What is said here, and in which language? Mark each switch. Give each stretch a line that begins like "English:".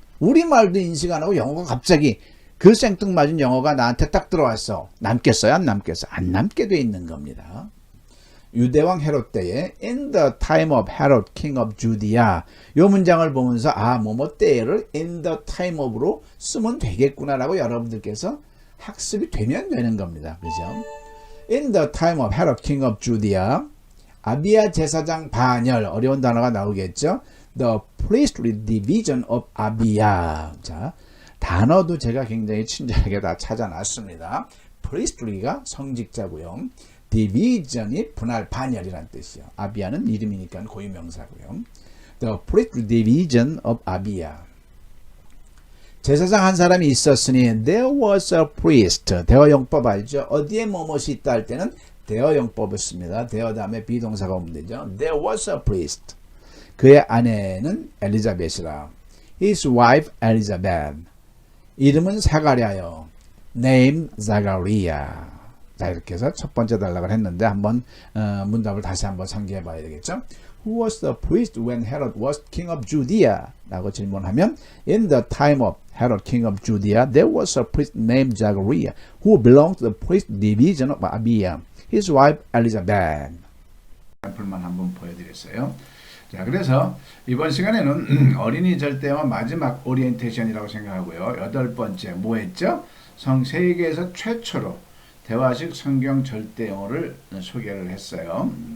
Korean: 우리말도 인식 안 하고 영어가 갑자기 그 생뚱맞은 영어가 나한테 딱 들어왔어. 남겠어요? 안 남겠어요? 안 남게 돼 있는 겁니다. 유대왕 헤롯 때에
English: in the time of Herod king of Judea
Korean: 요 문장을 보면서 뭐뭐 때를 in the time of로 쓰면 되겠구나라고 여러분들께서 학습이 되면 되는 겁니다. 그죠?
English: In the time of Herod king of Judea
Korean: 아비야 제사장 반열 어려운 단어가 나오겠죠?
English: The priestly division of Abia.
Korean: 자, 단어도 제가 굉장히 친절하게 다 찾아놨습니다. priestly가 성직자고요. division이 분할 반열이란 뜻이요. 아비아는 이름이니까 고유명사고요.
English: The priestly division of Abia.
Korean: 제사장 한 사람이 있었으니
English: there was a priest.
Korean: 대어용법 알죠? 어디에 뭐뭇이 있다 할 때는 대어용법을 씁니다. 대어 다음에 비동사가 오면 되죠.
English: There was a priest.
Korean: 그의 아내는 엘리자벳이라.
English: His wife Elizabeth.
Korean: 이름은 사가랴요.
English: Name Zachariah.
Korean: 자, 이렇게 해서 첫 번째 단락을 했는데 한번 문답을 다시 한번 상기해 봐야 되겠죠.
English: Who was the priest when Herod was king of Judea?
Korean: 라고 질문하면
English: In the time of Herod king of Judea, there was a priest named Zachariah who belonged to the priest division of Abia. His wife Elizabeth.
Korean: 샘플만 한번 보여드렸어요. 자, 그래서 이번 시간에는 어린이 절대어 마지막 오리엔테이션이라고 생각하고요. 8번째 뭐 했죠? 세계에서 최초로 대화식 성경 절대 영어를 소개를 했어요.